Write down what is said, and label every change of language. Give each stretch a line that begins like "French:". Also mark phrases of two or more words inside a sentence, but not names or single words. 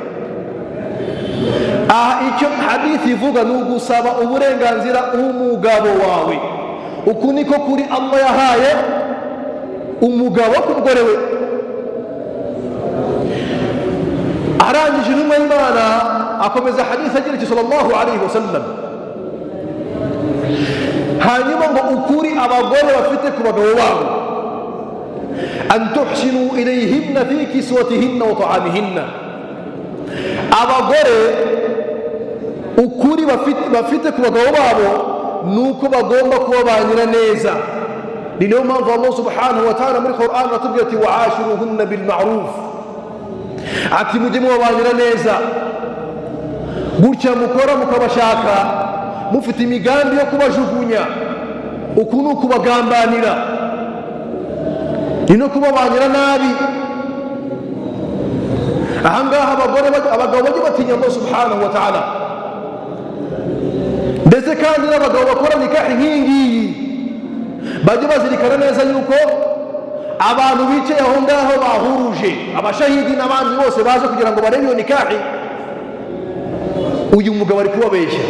Kinyarwanda: Aha icyo hadithi ivuga ni ugusaba uburenganzira umugabo wawe. Uku niko kuri Allah yahaye umugabo ku mugore we. Arangije intumwa y'Imana akomeza hadithi agira ati
Arabic: صلى الله عليه وسلم,
Kinyarwanda: hanyuma ngo ukuri abagore bafite ku bagabo babo,
Arabic: أن تحسنوا إليهن في كسوتهن وطعامهن,
Kinyarwanda: abagore ukuri bafite ku bagabo babo nuko bagomba kuba banyira neza. Ni niyo mpamvu Allah
Arabic: سبحانه وتعالى
Kinyarwanda: muri Qur'an atubwira ati
Arabic: وعاشروهن بالمعروف,
Kinyarwanda: ati mujye mubanyira neza, gutya mukora mukabashaka mufite imigambi yo kubajugunya, uku ni ukubagambanira, ni no kubabanyira nabi. Ahangaha abagabo bajye batinya Allah
Arabic: سبحانه وتعالى,
Kinyarwanda: ndetse kandi n'abagabo bakora nikahi nk'ingiyi bajye bazirikana neza yuko abantu bicaye aho ngaho bahuruje, abashahidi n'abandi bose baje kugira ngo barebe iyo nikahi, uyu mugabo ari kubabeshya.